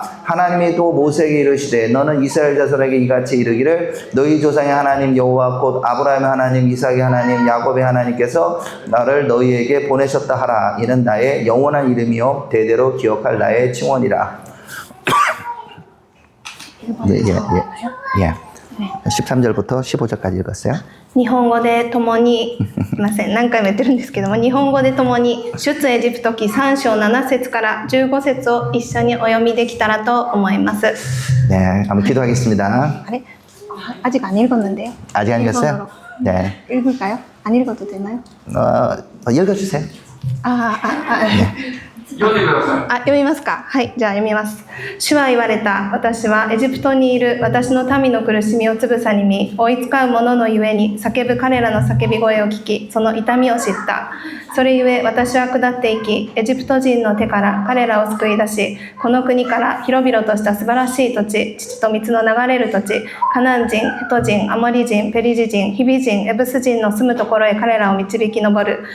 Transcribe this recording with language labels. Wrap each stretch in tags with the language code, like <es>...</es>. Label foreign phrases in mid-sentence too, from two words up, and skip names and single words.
<ko>하나님이 또 모세에게 이르시되 너는 이스라엘 자손에게 이같이 이르기를 너희 조상의 하나님 여호와 곧 아브라함의 하나님 이삭의 하나님 야곱의 하나님께서 나를 너희에게 보내셨다 하라. 이는 나의 영원한 이름이요 대대로 기억할 나의 칭원이라. 예. 13절부터 15절까지 읽었어요.</ko> <ja>日本語で共に、すいません、何回も言ってるんですけども、日本語で共に出エジプト記3章7節から15節を一緒にお読みできたらと思います。</ja> <ko>네, 한번 기도하겠습니다. 아래? 아직 안 읽었는데요. 아직 안 읽었어요? 네. 읽을까요? 안 읽어도 되나요? 읽어주세요. 네.</ko> <ja>読みますか。はい、じゃあ読みます。主は言われた。私はエジプトにいる私の民の苦しみをつぶさに見、追いつかう者のゆえに叫ぶ彼らの叫び声を聞き、その痛みを知った。それゆえ私は下っていき、エジプト人の手から彼らを救い出し、この国から広々とした素晴らしい土地、乳と蜜の流れる土地、カナン人、ヘト人、アモリ人、ペリジ人、ヒビ人、エブス人の住むところへ彼らを導き上る。</ja>